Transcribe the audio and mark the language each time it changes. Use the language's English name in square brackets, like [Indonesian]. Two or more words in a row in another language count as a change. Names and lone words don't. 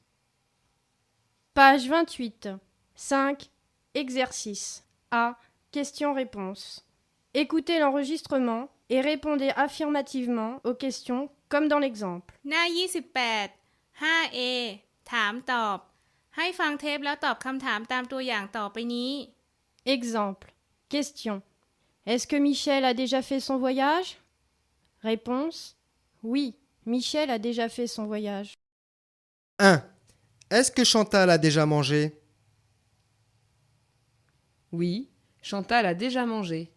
[French] Page 28. 5. Exercice. A. Questions-réponses. Écoutez l'enregistrement et répondez affirmativement aux questions comme dans l'exemple. [Thai] หน้า 28 5A ถามตอบ ให้ฟังเทปแล้วตอบคำถามตามตัวอย่างต่อไปนี้ [French] Exemple. Question. Est-ce que Michel a déjà fait son voyage? Réponse. Oui, Michel a déjà fait son voyage. 1. Est-ce que Chantal a déjà mangé? Oui, Chantal a déjà mangé.